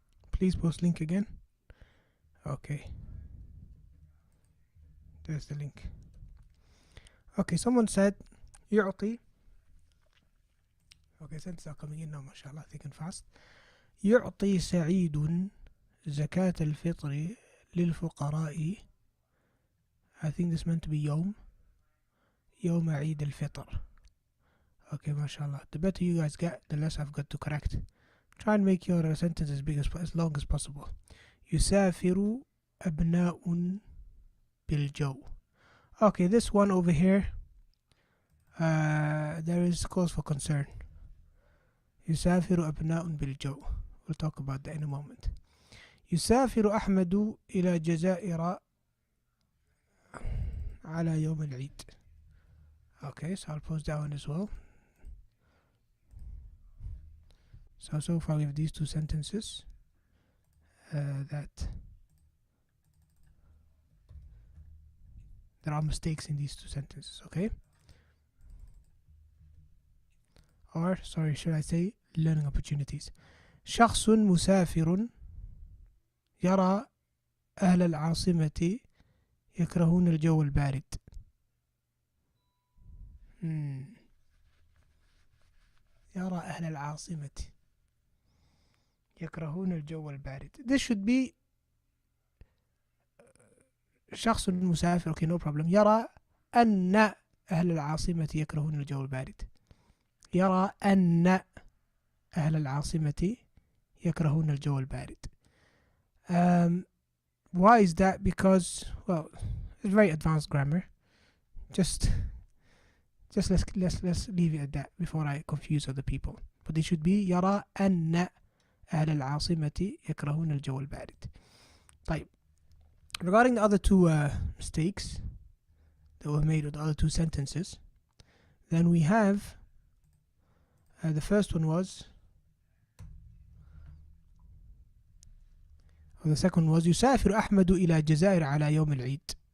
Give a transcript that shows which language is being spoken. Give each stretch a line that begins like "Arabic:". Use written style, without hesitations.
English: Please post link again. Okay. There's the link. Okay, someone said يعطي. Okay, sentences are coming in now, mashallah, thick and fast.
Arabic: يعطي سعيد زكاة الفطر للفقراء.
English: I think this meant to be
Arabic: يوم عيد الفطر.
English: Okay, mashallah. The better you guys get, the less I've got to correct. Try and make your sentence as long as possible.
Arabic: يسافر أبناء بالجو.
English: Okay, this one over here, there is cause for concern.
Arabic: يسافر أبناء بالجو.
English: We'll talk about that in a moment.
Arabic: يسافر أحمد إلى الجزائر على يوم العيد.
English: Okay, so I'll post that one as well. So far we have these two sentences that there are mistakes in these two sentences, okay? Or, sorry, should I say learning opportunities.
Arabic: شخص مسافر يرى أهل العاصمة يكرهون الجو البارد. يرى أهل العاصمة يكرهون الجو البارد.
English: This should be
Arabic: شخص مسافر.
English: Okay, no problem.
Arabic: يرى أن أهل العاصمة يكرهون الجو البارد. يرى أن أهل العاصمة يكرهون الجو البارد.
English: Why is that? Because, well, it's very advanced grammar. Just let's leave it at that before I confuse other people. But it should be
Arabic: يرى أن أهل العاصمة يكرهون الجو البارد. طيب.
English: Regarding the other two mistakes that were made with the other two sentences, then we have the first one was, or the second was
Arabic: يسافر أحمد إلى الجزائر على يوم العيد.